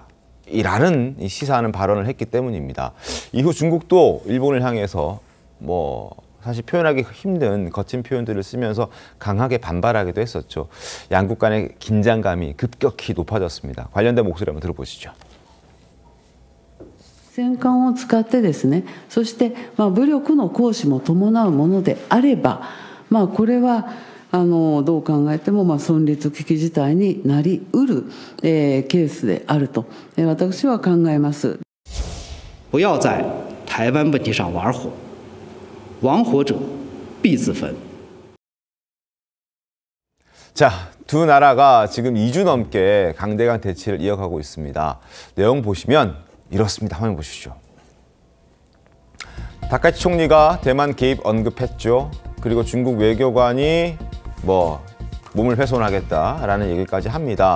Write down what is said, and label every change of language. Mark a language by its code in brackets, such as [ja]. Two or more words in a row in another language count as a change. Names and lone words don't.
[ko] 이라는 시사하는 발언을 했기 때문입니다. 이후 중국도 일본을 향해서 사실 표현하기 힘든 거친 표현들을 쓰면서 강하게 반발하기도 했었죠. 양국 간의 긴장감이 급격히 높아졌습니다. 관련된 목소리 한번 들어보시죠. [ja] 戦艦を使ってですね、そして武力の行使も伴うものであれば、これはどう考えても存立危機事態になりうるケースであると私は考えます。 [zh] 不要在台湾问题上玩火，玩火者必自焚。 [ko] 자, 두 나라가 지금 2주 넘게 강대강 대치를 이어가고 있습니다. 내용 보시면 이렇습니다. 화면 보시죠. 다카이치 총리가 대만 개입 언급했죠. 그리고 중국 외교관이 몸을 훼손하겠다라는 얘기까지 합니다.